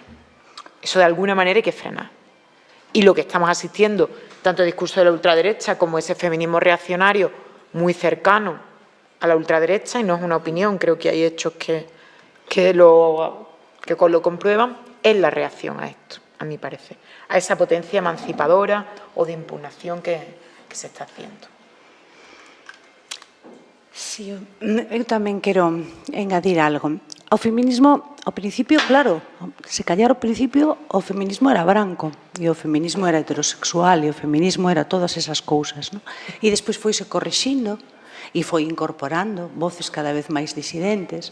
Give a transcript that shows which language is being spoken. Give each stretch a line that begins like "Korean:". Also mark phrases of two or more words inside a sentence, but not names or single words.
Spanish: Eso de alguna manera hay que frenar. Y lo que estamos asistiendo, tanto el discurso de la ultraderecha como ese feminismo reaccionario muy cercano a la ultraderecha, y no es una opinión, creo que hay hechos que lo comprueban, es la reacción a esto, a mi parecer, a esa potencia emancipadora o de impugnación que se está haciendo. Sí,
Galician: eu tamén quero engadir algo. O feminismo, ao principio, claro, se callar ao principio o feminismo era branco e o feminismo era heterosexual e o feminismo era todas esas cousas, non? E despois foise corrixindo e foi incorporando voces cada vez máis disidentes.